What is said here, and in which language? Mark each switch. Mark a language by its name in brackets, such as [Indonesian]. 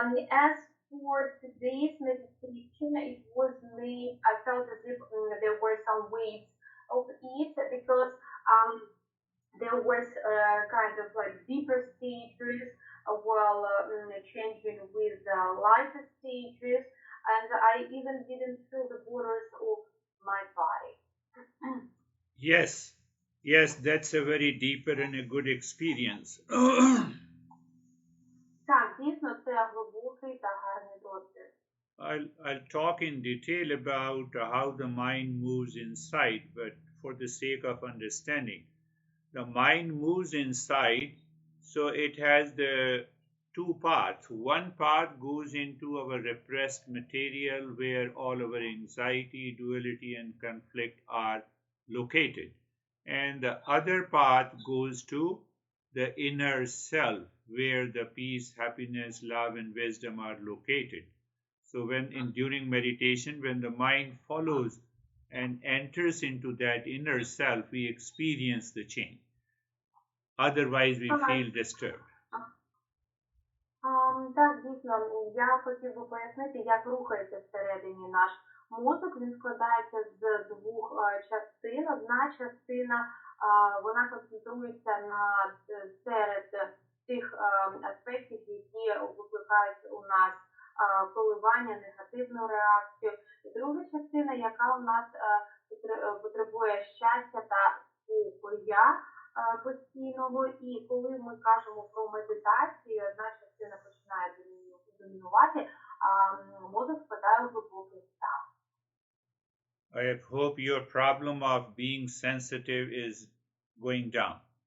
[English] As for today's meditation, it was made, I felt as if there were some waves of it because there was kind of like deeper stages while changing with lighter stages, and I even didn't feel the borders of my body. Yes, that's a very deeper and a good experience. Так, дійсно, це глибокий та гарний досвід. I'll talk in detail about how the mind moves inside, but for the sake of understanding, the mind moves inside, so it has the two paths. One path goes into our repressed material where all our anxiety, duality, and conflict are located. And the other path goes to the inner self where the peace, happiness, love, and wisdom are located. So during meditation, when the mind follows and enters into that inner self, we experience the change. Otherwise, we feel disturbed. [Ukrainian] Так, дійсно, я хотів би пояснити, як рухається всередині наш мозок. Він складається з двох частин. Одна частина, вона концентрується на серед тих аспектів, які викликають у нас коливання, негативну реакцію. І друга частина, яка у нас потребує щастя та спокою постійного. І коли ми кажемо про медитацію, одна частина починає домінувати, а мозок впадає в глибокий стан. [English] I hope your problem of being sensitive is going down.